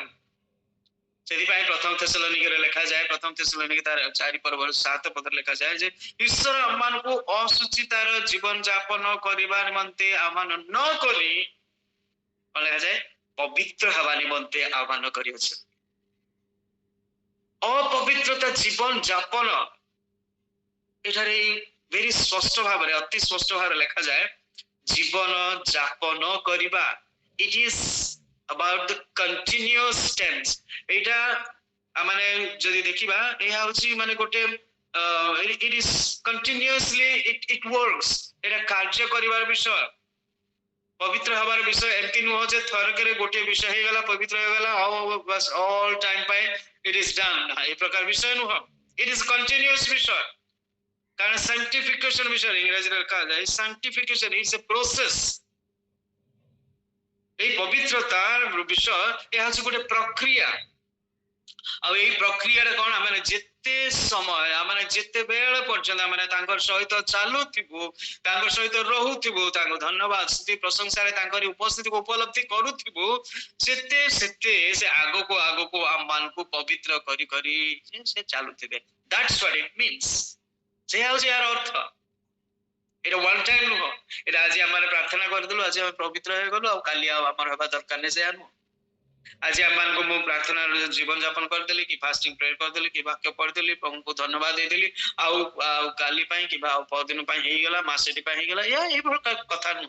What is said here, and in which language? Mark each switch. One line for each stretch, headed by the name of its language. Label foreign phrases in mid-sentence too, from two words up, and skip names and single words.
Odia: ସେଥିପାଇଁ ପ୍ରଥମ ଥେସଲୋନିକେରେ ଲେଖାଯାଏ, ପ୍ରଥମ ଥେସଲୋନିକେ ତାର 4 ପର୍ବ 7 ପଦରେ ଲେଖାଯାଏ ଯେ ଈଶ୍ୱର ଆମମାନଙ୍କୁ ଅଶୁଚିତାର ଜୀବନ ଯାପନ କରିବା ନିମନ୍ତେ ଆହ୍ୱାନ ନ କରି କଣ ଲେଖାଯାଏ, ପବିତ୍ର ହେବା ନିମନ୍ତେ ଆହ୍ୱାନ କରିଅଛି। ଅପବିତ୍ରତା ଜୀବନ ଯାପନ, ଏଠାରେ ଭେରି ସ୍ପଷ୍ଟ ଭାବରେ, ଅତି ସ୍ପଷ୍ଟ ଭାବରେ ଲେଖାଯାଏ ଜୀବନ ଯାପନ କରିବା।
English: it is about the continuous tense।
Odia: ଏଇଟା ମାନେ ଯଦି ଦେଖିବା, ଏହା ହଉଛି ମାନେ ଗୋଟେ
English: it is continuously it works।
Odia: ଏଟା କାର୍ଯ୍ୟ କରିବାର ବିଷୟ, ପବିତ୍ର ହେବାର ବିଷୟ। ଏମିତି ନୁହଁ ଯେ ଥରକରେ ଗୋଟିଏ ବିଷୟ ହେଇଗଲା, ପବିତ୍ର ହେଇଗଲା,
English: all time ପାଇଁ it is done।
Odia: ଏ ପ୍ରକାର ବିଷୟ ନୁହଁ,
English: it is continuous
Odia: ବିଷୟ। କାରଣ sanctification ବିଷୟ ଇଂରାଜୀରେ ଲେଖାଯାଏ,
English: sanctification is a process।
Odia: এই ପବିତ୍ରତାର ବିଷୟ ଏହା ହେଉଛି ଗୋଟେ ପ୍ରକ୍ରିୟା। ଆଉ ଏଇ ପ୍ରକ୍ରିୟାରେ କଣ, ଆମେ ଯେତେ ଯେତେ ସମୟ ଆମେ ଯେତେ ବେଳ ପର୍ଯ୍ୟନ୍ତ ଆମେ ତାଙ୍କର ସହିତ ଚାଲୁଥିବୁ, ତାଙ୍କର ସହିତ ରହୁଥିବୁ, ତାଙ୍କୁ ଧନ୍ୟବାଦ ସ୍ତୁତି ପ୍ରଶଂସାରେ ତାଙ୍କର ଉପସ୍ଥିତିକୁ ଉପଲବ୍ଧି କରୁଥିବୁ, ସେତେ ସେତେ ସେ ଆଗକୁ ଆଗକୁ ଆମମାନଙ୍କୁ ପବିତ୍ର କରି କରି ସେ ଚାଲୁଥିବେ।
English: That's what it means.
Odia: ସେ ହେଉଛି ଏହାର ଅର୍ଥ। ଏଇଟା
English: one time
Odia: ନୁହଁ। ଏଇଟା ଆଜି ଆମେ ପ୍ରାର୍ଥନା କରିଦେଲୁ, ଆଜି ଆମେ ପବିତ୍ର ହେଇଗଲୁ, ଆଉ କାଲି ଆଉ ଆମର ହେବା ଦରକାର ନାହିଁ, ସେୟା ନୁହଁ। ଆଜି ଆମମାନଙ୍କୁ ମୁଁ ପ୍ରାର୍ଥନାର ଜୀବନ ଯାପନ କରିଦେଲି, କି
English: fasting prayer
Odia: କରିଦେଲି, କି ବାକ୍ୟ ପଢିଦେଲି, ପ୍ରଭୁଙ୍କୁ ଧନ୍ୟବାଦ ଦେଇଦେଲି, ଆଉ କାଲି ପାଇଁ କିମ୍ବା ଆଉ ପରଦିନ ପାଇଁ ହେଇଗଲା, ମାସଟି ପାଇଁ ହେଇଗଲା, ଏଇଭଳି କଥା ନୁହଁ।